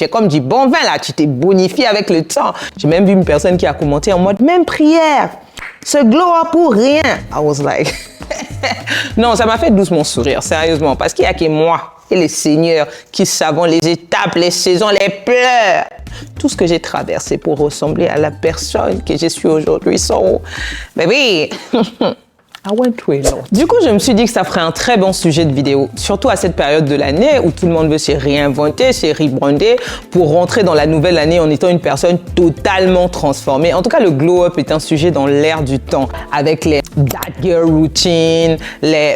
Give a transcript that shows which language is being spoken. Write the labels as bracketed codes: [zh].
[fr] Tu es comme du bon vin là, tu t'es bonifié avec le temps. J'ai même vu une personne qui a commenté en mode, même prière, ce glow-up pour rien. [en] I was like, [fr] non, ça m'a fait doucement sourire, sérieusement, parce qu'il n'y a que moi et le Seigneur qui savons les étapes, les saisons, les pleurs. Tout ce que j'ai traversé pour ressembler à la personne que je suis aujourd'hui. [en] So, baby, I went through a lot. [fr] Du coup, je me suis dit que ça ferait un très bon sujet de vidéo, surtout à cette période de l'année où tout le monde veut se réinventer, se rebrander pour rentrer dans la nouvelle année en étant une personne totalement transformée. En tout cas, le glow-up est un sujet dans l'air du temps avec les that girl routine, les...